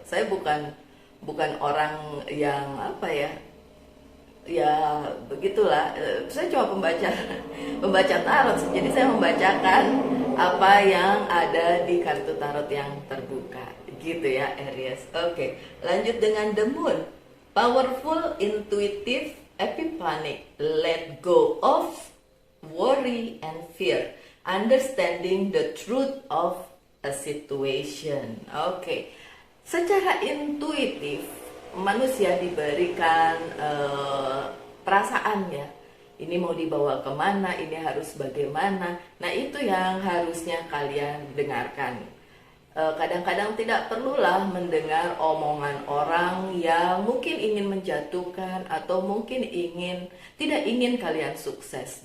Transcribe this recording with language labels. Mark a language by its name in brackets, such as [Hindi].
[Indonesian] Saya bukan orang yang apa ya, ya begitulah. Saya cuma pembaca tarot, jadi saya membacakan apa yang ada di kartu tarot yang terbuka gitu ya Aries. Oke, lanjut dengan the moon. [English] Powerful, intuitive, epiphanic, let go of worry and fear, understanding the truth of a situation. [Indonesian] Oke, secara intuitif manusia diberikan perasaannya. Ini mau dibawa kemana, ini harus bagaimana. Nah itu yang harusnya kalian dengarkan. Kadang-kadang tidak perlulah mendengar omongan orang yang mungkin ingin menjatuhkan atau mungkin tidak ingin kalian sukses.